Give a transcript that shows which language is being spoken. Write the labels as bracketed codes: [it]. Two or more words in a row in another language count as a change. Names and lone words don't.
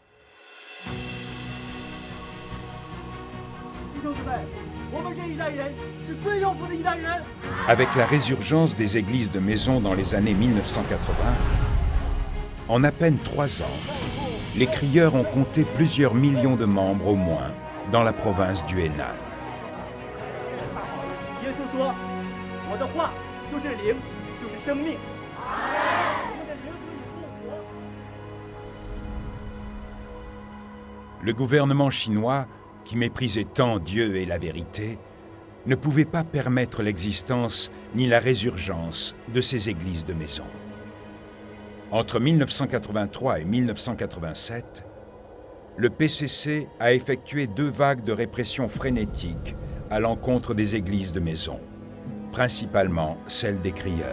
[fr] Avec la résurgence des églises de maison dans les années 1980, en à peine 3 ans, les crieurs ont compté plusieurs millions de membres au moins dans la province du Henan. [zh] 耶稣说：“我的话就是灵，就是生命。我的灵可以复活。” [fr] Le gouvernement chinois, qui méprisait tant Dieu et la vérité, ne pouvait pas permettre l'existence ni la résurgence de ces églises de maison. Entre 1983 et 1987, le PCC a effectué 2 vagues de répression frénétique à l'encontre des églises de maison, principalement celles des crieurs.